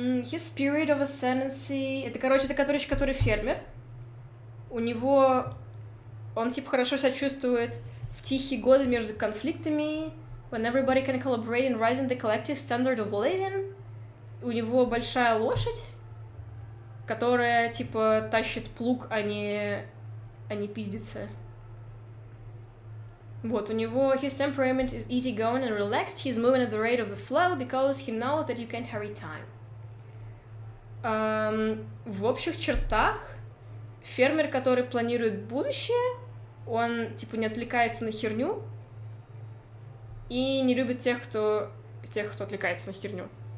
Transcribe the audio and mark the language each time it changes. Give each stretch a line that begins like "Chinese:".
English: His spirit of ascendancy.
Russian: Это, который фермер. У него... Он, типа, хорошо себя чувствует в тихие годы между конфликтами.
English: When everybody can collaborate in raising the collective standard of living.
Russian: У него большая лошадь, которая, типа, тащит плуг, а не пиздится. Вот, у него
English: his temperament is easygoing and relaxed. He's moving at the rate of the flow because he knows that you can't hurry time.
Russian: В общих чертах фермер, который планирует будущее, он, типа, не отвлекается на херню и не любит тех, кто отвлекается на херню.